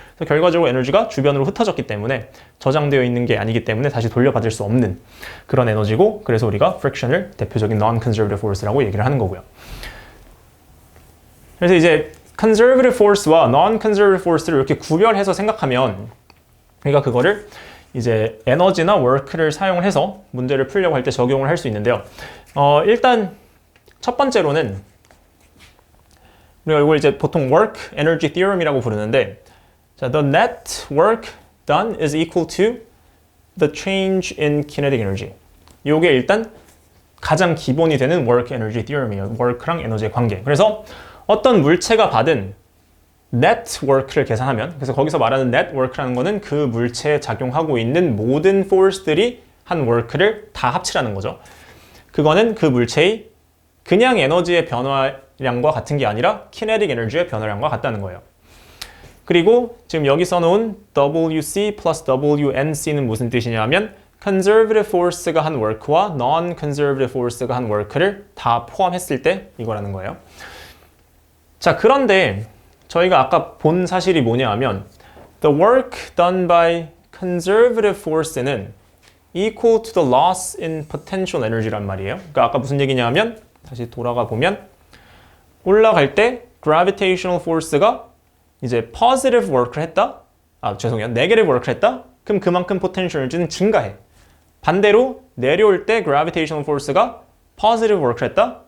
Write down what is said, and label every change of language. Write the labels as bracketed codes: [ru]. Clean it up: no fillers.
[ko] 그래서 결과적으로 에너지가 주변으로 흩어졌기 때문에 저장되어 있는 게 아니기 때문에 다시 돌려받을 수 없는 그런 에너지고 그래서 우리가 friction을 대표적인 non-conservative force라고 얘기를 하는 거고요. 그래서 이제 conservative force와 non-conservative force를 이렇게 구별해서 생각하면 우리가 그거를 이제 에너지나 work를 사용을 해서 문제를 풀려고 할 때 적용을 할 수 있는데요. 일단 첫 번째로는 우리가 이걸 이제 보통 work energy theorem이라고 부르는데 자, [en] the net work done is equal to the change in kinetic energy. [ko] 이게 일단 가장 기본이 되는 work energy theorem이에요. work랑 에너지의 관계. 그래서 어떤 물체가 받은 net work를 계산하면 그래서 거기서 말하는 net work라는 거는 그 물체에 작용하고 있는 모든 force들이 한 work를 다 합치라는 거죠. 그거는 그 물체의 그냥 에너지의 변화량과 같은 게 아니라 kinetic energy의 변화량과 같다는 거예요. 그리고 지금 여기 써놓은 WC plus WNC는 무슨 뜻이냐면 conservative force가 한 work와 non-conservative force가 한 work를 다 포함했을 때 이거라는 거예요. 자, 그런데 저희가 아까 본 사실이 뭐냐 하면 [en] the work done by conservative force [ko] 는 [en] equal to the loss in potential energy [ko] 란 말이에요. 그러니까 아까 무슨 얘기냐 하면 다시 돌아가 보면 올라갈 때 gravitational force가 이제 positive work를 했다? negative work를 했다? 그럼 그만큼 potential energy는 증가해. 반대로 내려올 때 gravitational force가 positive work를 했다?